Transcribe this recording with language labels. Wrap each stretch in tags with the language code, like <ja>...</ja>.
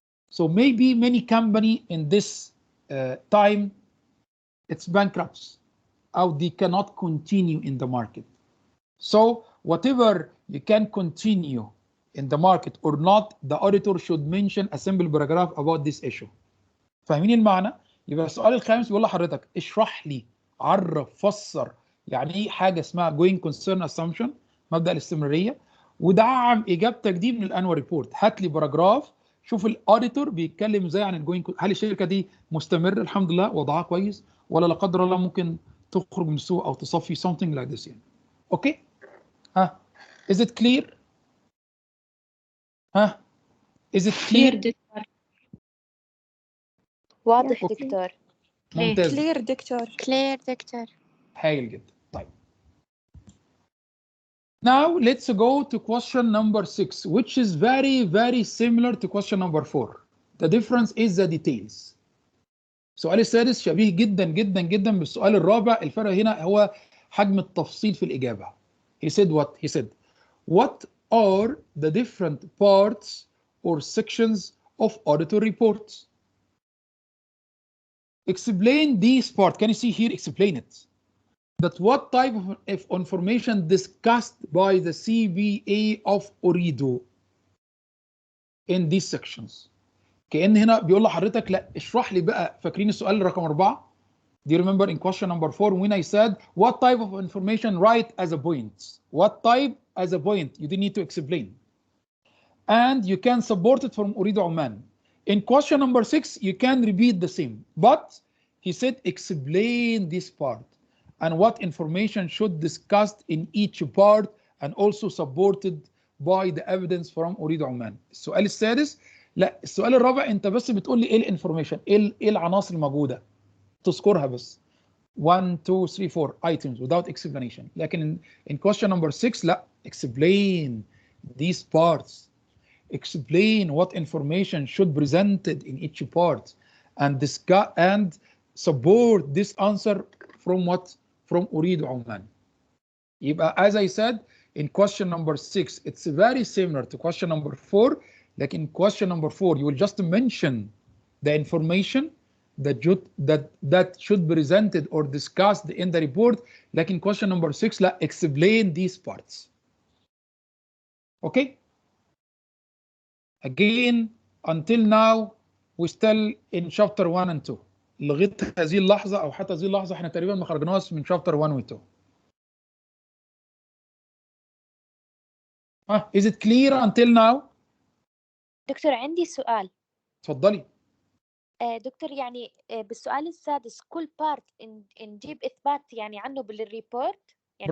<en>So maybe many companies in this time, it's bankrupts. Or they cannot continue in the market. So whatever you can continue in the market or not, the auditor should mention a simple paragraph about this issue.</en> <ar>فاهمين المعنى؟ يبقى السؤال الخامس بيقول لحضرتك اشرح لي، عرف، فسر يعني ايه حاجه اسمها going concern assumption، مبدأ الاستمراريه، ودعم اجابتك دي من الانوال ريبورت. هات لي باراجراف شوف الاوديتور بيتكلم ازاي عن الجوينج، هل الشركه دي مستمره الحمد لله وضعها كويس، ولا لا قدر الله ممكن تخرج من السوق او تصفي</ar> <en>something like this</en> <ar>يعني. اوكي؟ ها</ar> <en>is it clear؟ ها is it clear؟</en> <ar>دكتور. واضح أوكي. دكتور. ممتاز. كلير دكتور. كلير دكتور. هايل جدا. طيب.</ar> <en>Now let's go to question number 6, which is very similar to question number 4. The difference is the details.</en> <ar>السؤال السادس شبيه جدا جدا جدا بالسؤال الرابع، الفرق هنا هو حجم التفصيل في الإجابة.</ar> <en>He said what? He said, what are the different parts or sections of auditor reports? Explain these parts. Can you see here? Explain it. That what type of information discussed by the CBA of أريد in these sections.</en> <ar>كأن هنا بيقول لحضرتك لا اشرح لي بقى. فاكرين السؤال رقم 4؟</ar> <en>Do you remember in question number 4 when I said what type of information write as a point? What type as a point? You didn't need to explain. And you can support it from أريد عمان. In question number 6 you can repeat the same, but he said explain this part and what information should discussed in each part and also supported by the evidence from أريد عمان.</en> <ar>السؤال السادس لا، السؤال الرابع انت بس بتقول لي ايه الانفورميشن، ايه العناصر الموجوده، تذكرها بس 1 2 3 4</ar> <en>items without explanation.</en> <ar>لكن</ar> <en>in question number 6</en> <ar>لا،</ar> <en>explain these parts, explain what information should presented in each part and discuss and support this answer from what? From أريد عمان.</en> <ar>يبقى</ar> <en>as I said in question number 6 it's very similar to question number 4. Like in question number 4, you will just mention the information that should be presented or discussed in the report. Like in question number 6,</en> <ar>لا,</ar> <en>explain these parts. Okay? Again, until now, we still in chapter 1 and 2.</en> <ar>لغاية هذه اللحظة أو حتى هذه اللحظة احنا تقريبا ما خرجناش من chapter 1 و 2.</ar> <en>Is it clear until now؟</en> <ar>دكتور عندي سؤال. اتفضلي. دكتور يعني بالسؤال السادس كل بارت نجيب إثبات يعني عنه بالريبورت، يعني</ar>